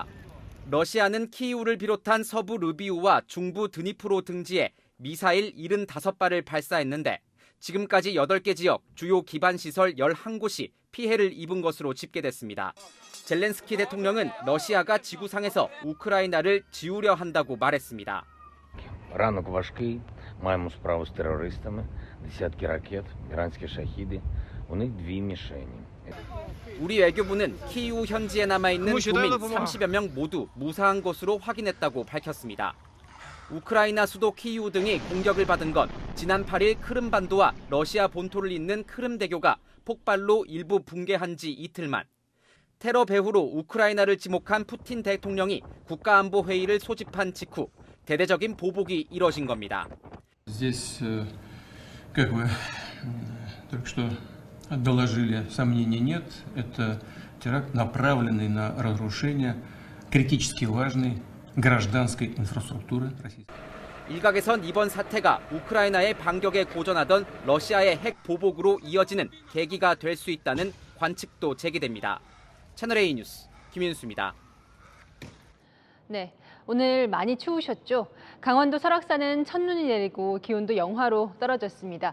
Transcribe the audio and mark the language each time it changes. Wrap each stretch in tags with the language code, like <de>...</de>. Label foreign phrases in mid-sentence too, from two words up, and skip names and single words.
<ko>러시아는 키이우를 비롯한 서부 르비우와 중부 드니프로 등지에 미사일 75발을 발사했는데 지금까지 8개 지역 주요 기반시설 11곳이 피해를 입은 것으로 집계됐습니다. 젤렌스키 대통령은 러시아가 지구상에서 우크라이나를 지우려 한다고 말했습니다.</ko> <uk>Ранок важкий, маємо справу з терористами, десятки ракет, іранські шахіди, у них 2 мішені.</uk> <ko>우리 외교부는 키이우 현지에 남아있는 도민 30여 명 모두 무사한 것으로 확인했다고 밝혔습니다. 우크라이나 수도 키이우 등이 공격을 받은 건 지난 8일 크림반도와 러시아 본토를 잇는 크림대교가 폭발로 일부 붕괴한 지 이틀 만. 테러 배후로 우크라이나를 지목한 푸틴 대통령이 국가안보회의를 소집한 직후 대대적인 보복이 이뤄진 겁니다.</ko> <ru>Здесь, как вы только что доложили, сомнений нет. Это теракт, направленный на разрушение критически важной гражданской инфраструктуры российской.</ru> <ko>일각에선 이번 사태가 우크라이나의 반격에 고전하던 러시아의 핵 보복으로 이어지는 계기가 될 수 있다는 관측도 제기됩니다. 채널A 뉴스 김윤수입니다. 네, 오늘 많이 추우셨죠? 강원도 설악산은 첫눈이 내리고 기온도 영하로 떨어졌습니다.</ko>